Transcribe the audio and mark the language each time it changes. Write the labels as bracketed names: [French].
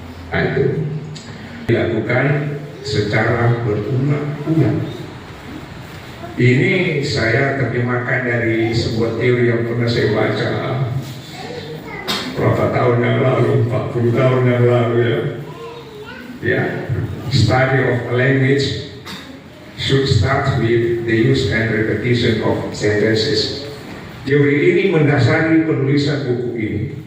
[Indonesian] Nah, itu dilakukan secara berulang-ulang. Ini saya terjemahkan dari sebuah teori yang pernah saya baca berapa tahun yang lalu, 40 tahun yang lalu ya. [English] Ya, study of a language should start with the use and repetition of sentences. [Indonesian] Teori ini mendasari penulisan buku ini.